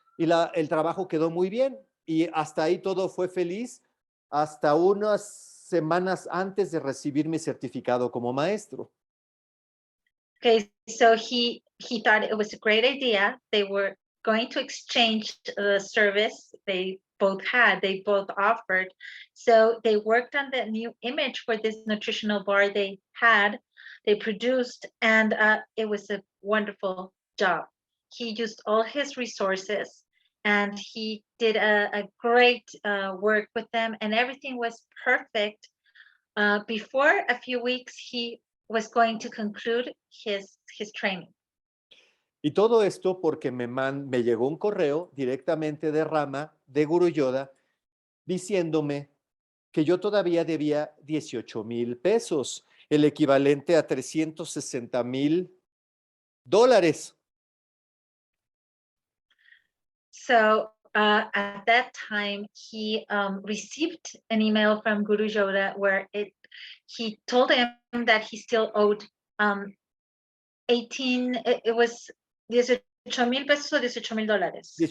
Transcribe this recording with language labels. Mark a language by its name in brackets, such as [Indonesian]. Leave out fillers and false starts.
[Spanish] Y el trabajo quedó muy bien. Y hasta ahí todo fue feliz. Hasta unas semanas antes de recibir mi certificado como maestro. [English] Okay, so he thought it was a great idea. They were going to exchange the service they both offered. So they worked on the new image for this nutritional bar they produced, and it was a wonderful job. He used all his resources and he did a great work with them, and everything was perfect. Before a few weeks, he was going to conclude his training. [Spanish] Y todo esto porque me llegó un correo directamente de RaMa, de Guru Yoda, diciéndome que yo todavía debía 18,000 pesos, el equivalente a $360,000. [English] So at that time, he received an email from Guru Yoda where he told him that he still owed 18, it was 18,000 pesos o $18,000.